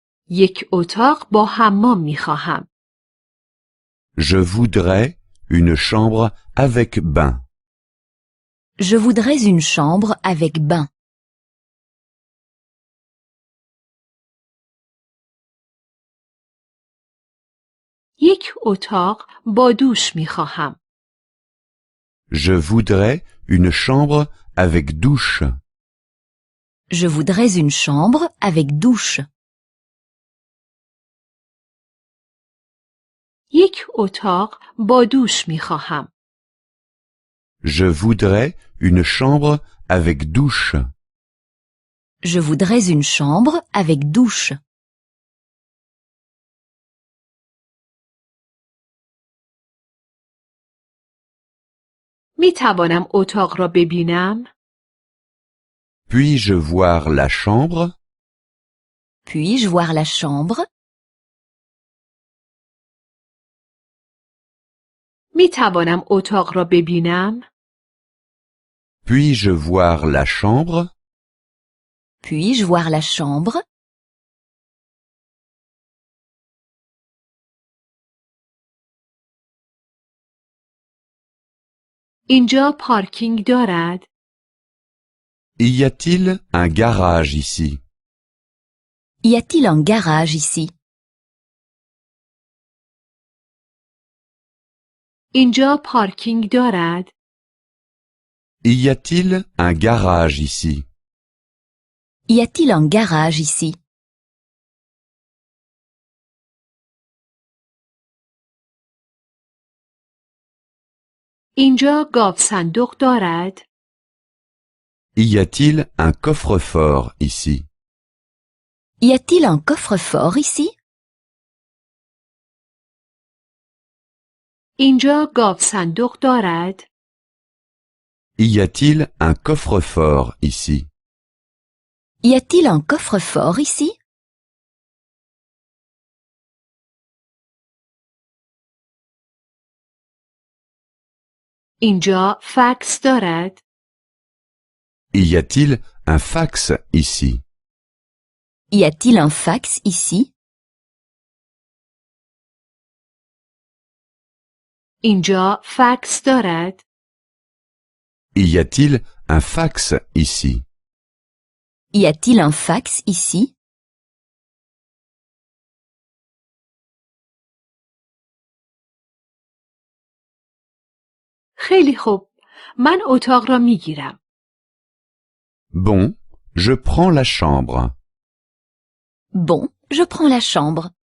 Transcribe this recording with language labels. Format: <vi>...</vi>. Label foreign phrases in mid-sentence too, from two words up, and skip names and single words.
<fa>یک اتاق با حمام می خواهم.</fa> <fr>Je voudrais une chambre avec bain. Je voudrais une chambre avec bain.</fr> <fa>یک اتاق با دوش می خواهم.</fa> <fr>Je voudrais une chambre avec douche. Je voudrais une chambre avec douche.</fr> <fa>یک اتاق با دوش می خواهم.</fa> <fr>Je voudrais une chambre avec douche. Je voudrais une chambre avec douche.</fr> <fa>می توانم اتاق را ببینم؟</fa> <fr>Puis-je voir la chambre? Puis-je voir la chambre?</fr> <fa>می توانم اتاق را ببینم؟</fa> <fr>Puis-je voir la chambre? Puis-je voir la chambre?</fr> <fa>اینجا پارکینگ دارد؟</fa> <fr>Y a-t-il un garage ici? Y a-t-il un garage ici?</fr> <fa>اینجا پارکینگ دارد؟</fa> <fr>Y a-t-il un garage ici? Y a-t-il un garage ici?</fr> <fa>اینجا گاو صندوق دارد؟</fa> <fr>Y a-t-il un coffre-fort ici? Y a-t-il un coffre-fort ici?</fr> <fa>اینجا گاو صندوق دارد؟</fa> <fr>Y a-t-il un coffre-fort ici? Y a-t-il un coffre-fort ici?</fr> <fa>اینجا فکس دارد؟</fa> <fr>Y a-t-il un fax ici? Y a-t-il un fax ici?</fr> <fa>اینجا فکس دارد؟</fa> <fr>Y a-t-il un fax ici? Y a-t-il un fax ici?</fr> <fa>خیلی خوب. من اتاق را می گیرم.</fa> <fr>Bon, je prends la chambre. Bon, je prends la chambre.</fr>